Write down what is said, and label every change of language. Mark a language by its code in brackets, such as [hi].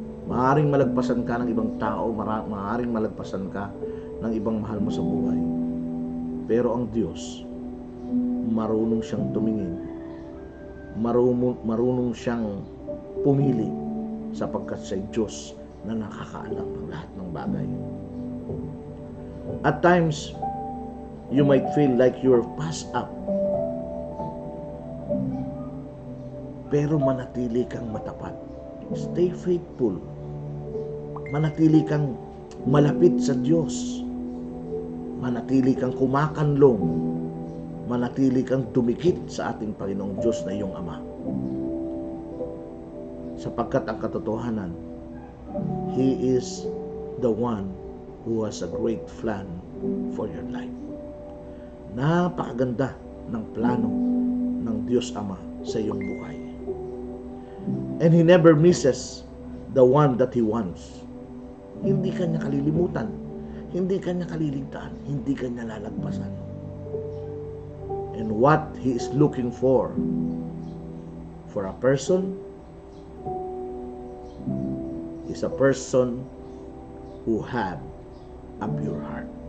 [tl] Maaaring malagpasan ka ng ibang tao, maaaring malagpasan ka ng ibang mahal mo sa buhay, pero ang Diyos marunong siyang tumingin, marunong siyang pumili, sapagkat siya'y Diyos na nakakaalam ng lahat ng bagay. [en] At times, you might feel like you're passed up, [tl] pero manatili kang matapat. [en] Stay faithful. [tl] Manatili kang malapit sa Diyos. Manatili kang kumakanlong. Manatili kang dumikit sa ating Panginoong Diyos na iyong Ama. Sapagkat ang katotohanan, [en] He is the one who has a great plan for your life. [tl] Napakaganda ng plano ng Diyos Ama sa iyong buhay. [en] And He never misses the one that He wants. [tl] Hindi ka niya kalilimutan, hindi ka niya kaliligtaan, hindi ka niya lalagpasan. [en] And what He is looking for a person is a person who have a pure heart.